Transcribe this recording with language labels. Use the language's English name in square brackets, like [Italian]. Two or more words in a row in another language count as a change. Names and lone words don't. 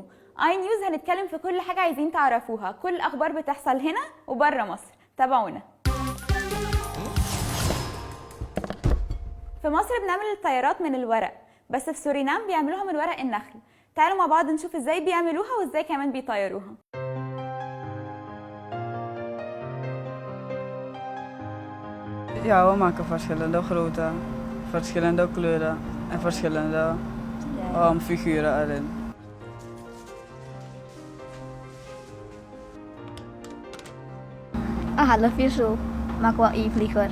[Arabic] اي نيوز هنتكلم في كل حاجه عايزين تعرفوها، كل الاخبار بتحصل هنا وبره مصر. تابعونا. في مصر بنعمل الطيارات من الورق، بس في سورينام بيعملوها من ورق النخل. تعالوا مع بعض نشوف ازاي بيعملوها وازاي كمان بيطيروها. [Dutch] Ja, we maken verschillende grootte, verschillende kleuren en verschillende figuren erin. Halo Virsu, maak e-vlieger.